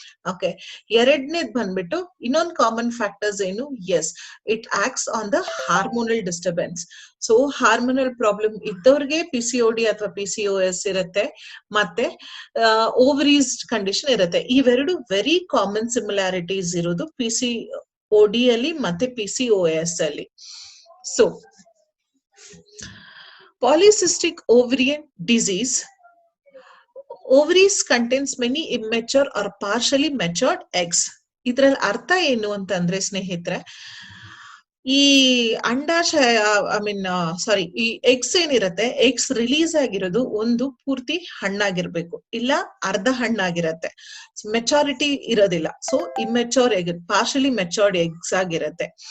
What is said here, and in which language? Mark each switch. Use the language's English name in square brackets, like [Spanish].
[Kannada] Okay, ಎರಡನೇದ್ ಬಂದ್ಬಿಟ್ಟು ಇನ್ನೊಂದು common factors ಏನು, S, it acts on the hormonal disturbance. So hormonal problem ಇದ್ದವ್ರಿಗೆ PCOD ಅಥವಾ PCOS ಇರುತ್ತೆ, ಮತ್ತೆ ಓವರೀಸ್ ಕಂಡೀಷನ್ ಇರುತ್ತೆ. ಇವೆರಡು ವೆರಿ ಕಾಮನ್ ಸಿಮಿಲಾರಿಟೀಸ್ ಇರೋದು PCOD ಅಲ್ಲಿ ಮತ್ತೆ PCOS ಅಲ್ಲಿ. [English] So polycystic ovarian disease, ovaries contains many immature or partially matured eggs. [Kannada] ಇದ್ರಲ್ಲಿ ಅರ್ಥ ಏನು ಅಂತಂದ್ರೆ ಸ್ನೇಹಿತರೆ, ಈ ಅಂಡಾಶಯ ಈ ಎಗ್ಸ್ ಏನಿರತ್ತೆ, ಎಗ್ಸ್ ರಿಲೀಸ್ ಆಗಿರೋದು ಒಂದು ಪೂರ್ತಿ ಹಣ್ಣಾಗಿರ್ಬೇಕು, ಇಲ್ಲ ಅರ್ಧ ಹಣ್ಣಾಗಿರತ್ತೆ, ಮೆಚಾರಿಟಿ ಇರೋದಿಲ್ಲ. So ಇಮ್ಮೆಚೋರ್ egg, partially matured eggs ಆಗಿರತ್ತೆ.